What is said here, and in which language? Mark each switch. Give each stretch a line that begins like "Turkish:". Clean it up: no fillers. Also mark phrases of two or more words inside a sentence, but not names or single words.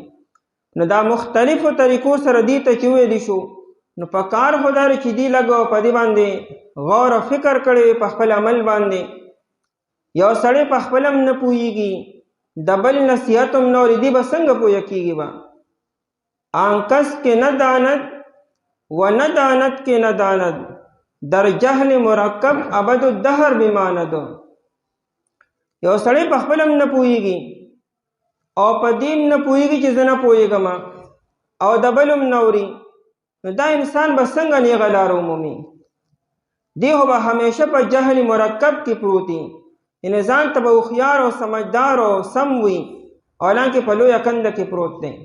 Pashto: نو دا مختلفو طریقو سره دې ته چې ویلی شو، نو په کار خو دا چې دې لږ په دې باندې غور او فکر کړی په خپل عمل باندې. یو سړی په خپل هم نه پوهېږي، د بل نصیحت هم نه اوري، دې به څنګه پوهه کېږي به؟
Persian: آنکس کې نه داند و نه داند کې نه داند، در جهل مرکب
Arabic: ابد الدهر
Persian: بماند.
Pashto: یو سړی په خپل هم نه پوهېږي او په دې هم نه پوهېږي چې زه نه پوهېږم او د بل هم نه اوري، نو دا انسان به څنګه نیغه لاره ومومي؟ دی خو به همیشه په جهل مرکب کې پروت وي، یعنې ځان ته به هوښیار او سمجدار او سم وي، حالانکې په لویه کنده کې پروت دی.